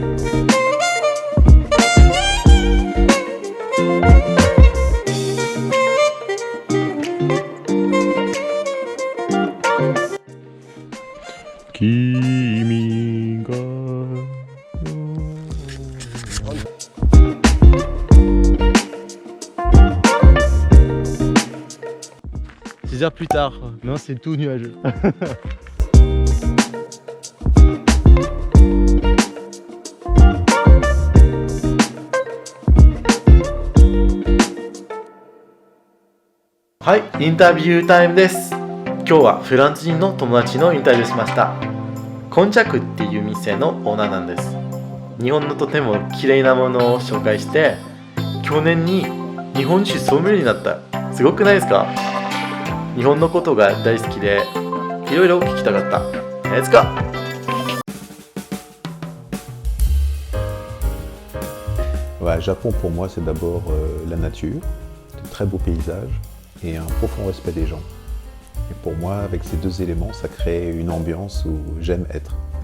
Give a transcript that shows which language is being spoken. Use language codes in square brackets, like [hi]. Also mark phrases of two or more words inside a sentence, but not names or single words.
[ja] 君が [fr] 6 heures plus tard, non, c'est tout nuageux. [ja] はい、インタビュータイムです。今日はフランス人の友達のインタビューしました。コンチャクっていう店のオーナーなんです。日本のとても綺麗なものを紹介して、去年に日本酒ソムリエになった。すごくないですか？日本のことが大好きで、いろいろ聞きたかった。 [en] Let's go! [fr] Ouais, Japon pour moi c'est d'abord la nature, de très beaux paysages et un profond respect des gens. Et pour moi avec ces deux éléments ça crée une ambiance où j'aime être.